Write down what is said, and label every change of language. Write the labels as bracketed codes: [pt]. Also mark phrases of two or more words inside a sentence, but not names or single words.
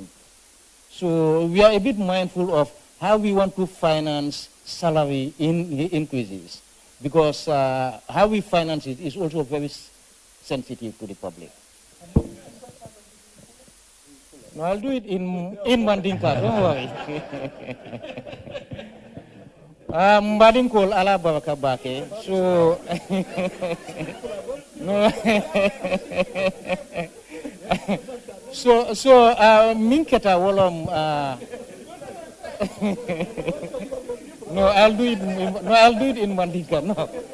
[en] So we are a bit mindful of how we want to finance salary increases, because how we finance it is also very sensitive to the public. No, I'll do it in Mandinka, don't worry. [man] Mbadinkol ala baraka bake, [en] so no. so [man] minketa wolom [en] no, I'll do it in Mandinka, no.